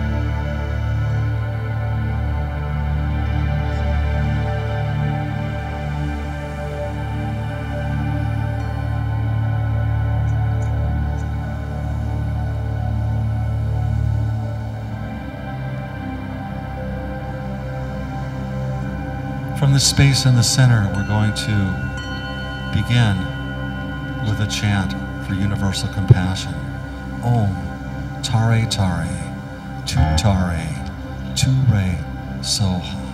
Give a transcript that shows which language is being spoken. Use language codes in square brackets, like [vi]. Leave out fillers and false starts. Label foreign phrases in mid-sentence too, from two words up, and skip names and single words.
[en] From the space in the center, we're going to begin with a chant for universal compassion. [sa] Om Tare Tare, Tu Tare, Tu Re Soha.